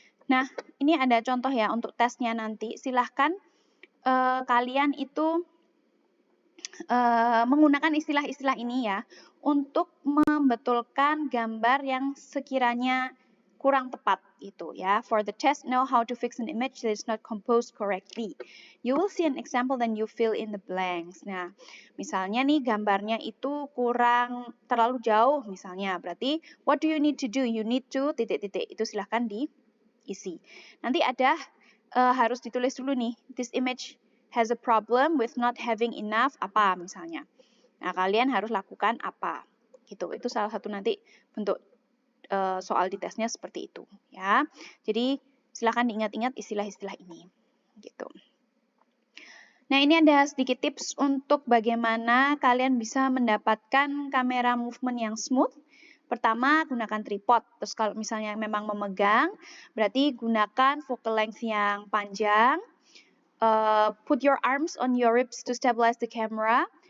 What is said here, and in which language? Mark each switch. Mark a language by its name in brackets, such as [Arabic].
[Indonesian] Nah, ini ada contoh ya untuk tesnya nanti. Silahkan kalian itu menggunakan istilah-istilah ini ya untuk membetulkan gambar yang sekiranya kurang tepat itu ya. [English] For the test, know how to fix an image that is not composed correctly. You will see an example then you fill in the blanks. [Indonesian] Nah, misalnya nih gambarnya itu kurang terlalu jauh misalnya. Berarti [English] what do you need to do? You need to [Indonesian] titik-titik. Itu silahkan diisi. Nanti ada harus ditulis dulu nih. [English] This image has a problem with not having enough [Indonesian] apa misalnya. Nah, kalian harus lakukan apa. Gitu. Itu salah satu nanti bentuk soal di tesnya seperti itu ya. Jadi silakan diingat-ingat istilah-istilah ini gitu. Nah, ini ada sedikit tips untuk bagaimana kalian bisa mendapatkan kamera movement yang smooth. Pertama, gunakan tripod. Terus kalau misalnya memang memegang, berarti gunakan focal length yang panjang. [English] Put your arms on your ribs to stabilize the camera.